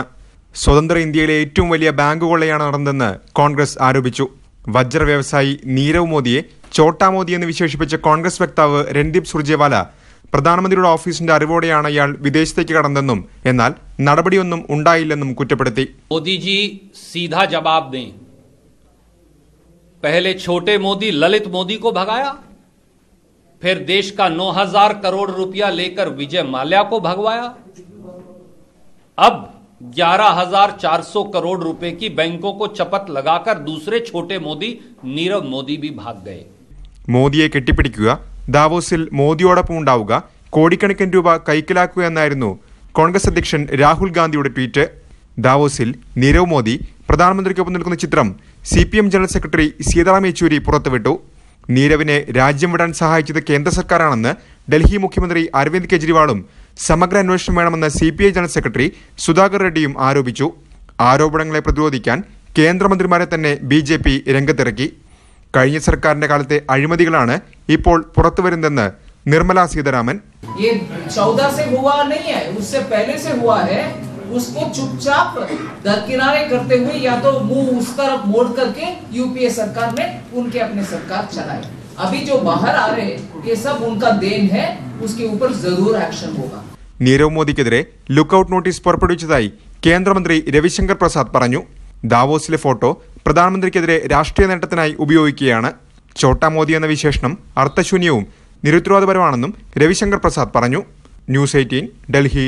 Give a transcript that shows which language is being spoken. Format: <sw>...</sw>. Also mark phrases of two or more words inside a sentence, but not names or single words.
<ml>സ്വതന്ത്ര ഇന്ത്യയിലെ ഏറ്റവും വലിയ ബാങ്ക് കൊള്ളയാണ് നടന്നതെന്ന് കോൺഗ്രസ് ആരോപിച്ചു. വജ്ര വ്യവസായി നീരവ് മോദിയെ ചോട്ടാ മോദി എന്ന് വിശേഷിപ്പിച്ച കോൺഗ്രസ് വക്താവ് രൺദീപ് സുർജേവാല പ്രധാനമന്ത്രിയുടെ ഓഫീസിന്റെ അറിവോടെയാണ് ഇയാൾ വിദേശത്തേക്ക് കടന്നെന്നും എന്നാൽ നടപടിയൊന്നും ഉണ്ടായില്ലെന്നും കുറ്റപ്പെടുത്തി.</ml> <hi>മോദിജി सीधा जवाब दें. पहले छोटे मोदी ललित मोदी को भगाया, फिर देश का 9,000 करोड़ रुपया लेकर विजय माल्या को भगवाया, अब 11,400 करोड़ रुपए की बैंकों को चपत लगाकर दूसरे छोटे मोदी नीरव मोदी भी भाग गए.</hi> <ml>മോദിയെ കെട്ടിപ്പിടിക്കുക, ദാവോസിൽ മോദിയോടൊപ്പം ഉണ്ടാവുക, കോടിക്കണക്കിന് രൂപ കൈക്കലാക്കുക എന്നായിരുന്നു കോൺഗ്രസ് അധ്യക്ഷൻ രാഹുൽ ഗാന്ധിയുടെ ട്വീറ്റ്. ദാവോസിൽ നീരവ് മോദി പ്രധാനമന്ത്രിക്കൊപ്പം നിൽക്കുന്ന ചിത്രം CPM ജനറൽ സെക്രട്ടറി സീതാറാം യെച്ചൂരി പുറത്തുവിട്ടു. നീരവിനെ രാജ്യം വിടാൻ സഹായിച്ചത് കേന്ദ്ര സർക്കാരാണെന്ന് ഡൽഹി മുഖ്യമന്ത്രി അരവിന്ദ് കെജ്രിവാളും സമഗ്ര അന്വേഷണം വേണമെന്ന് CPI ജനറൽ സെക്രട്ടറി സുധാകർ റെഡ്ഡിയും ആരോപിച്ചു. ആരോപണങ്ങളെ പ്രതിരോധിക്കാൻ കേന്ദ്രമന്ത്രിമാരെ തന്നെ BJP രംഗത്തിറക്കി. കഴിഞ്ഞ സർക്കാരിന്റെ കാലത്തെ അഴിമതികളാണ് ഇപ്പോൾ പുറത്തുവരുന്നതെന്ന് നിർമ്മല സീതാരാമൻ.</ml> <hi>उसको चुपचाप दरकिनारे करते हुए या तो मुंह उस तरफ मोड़ करके UPA सरकार ने उनके अपने सरकार चलाई. अभी जो बाहर आ रहे ये सब उनका देन है, उसके ऊपर जरूर एक्शन होगा.</hi> <ml>നീരവ് മോദിക്കെതിരെ ലുക്കൌട്ട് നോട്ടീസ് പുറപ്പെടുവിച്ചതായി കേന്ദ്രമന്ത്രി രവിശങ്കർ പ്രസാദ് പറഞ്ഞു. ദാവോസിലെ ഫോട്ടോ പ്രധാനമന്ത്രിക്കെതിരെ രാഷ്ട്രീയ നേട്ടത്തിനായി ഉപയോഗിക്കുകയാണ്. ചോട്ടാ മോദി എന്ന വിശേഷണം അർത്ഥശൂന്യവും നിരുത്തരവാദപരമാണെന്നും രവിശങ്കർ പ്രസാദ് പറഞ്ഞു. ന്യൂസ് 18, ഡൽഹി.</ml>